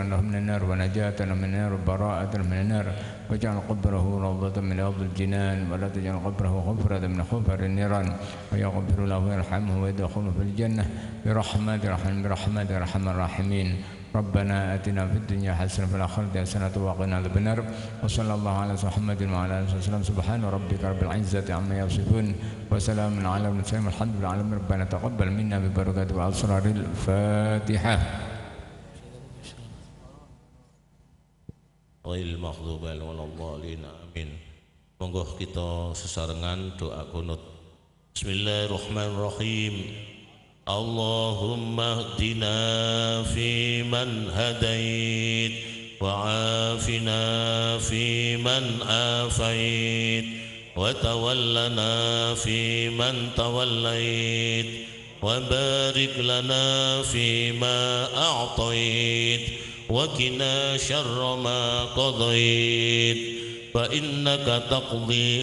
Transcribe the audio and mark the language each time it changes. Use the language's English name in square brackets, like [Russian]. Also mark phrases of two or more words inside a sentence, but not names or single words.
[Arabic] له من النار ونجاة له من النار وبراءة له من النار واجعل قبره روضة من رياض الجنان ولا تجعل قبره غفرة من غفر النيران ويغفر له ويرحمه ويدخله في الجنة برحمة أرحم الراحمين ربنا آتنا في الدنيا حسنة وفي الآخرة حسنة وقنا عذاب النار وصلى الله على محمد وعلى آله وسلم سبحان ربك رب العزة عما يصفون وسلام على المرسلين والحمد لله على ربنا تقبل منا ببركات وأسرار الفاتحة غير المغضوب عليهم ولا الضالين آمين. [Javanese] Monggo kita sesarengan doa kunut. [Arabic] Bismillahirrahmanirrahim. اللهم اهدنا فيمن هديت وعافنا فيمن عافيت وتولنا فيمن توليت وبارك لنا فيما أعطيت وقنا شر ما قضيت فإنك تقضي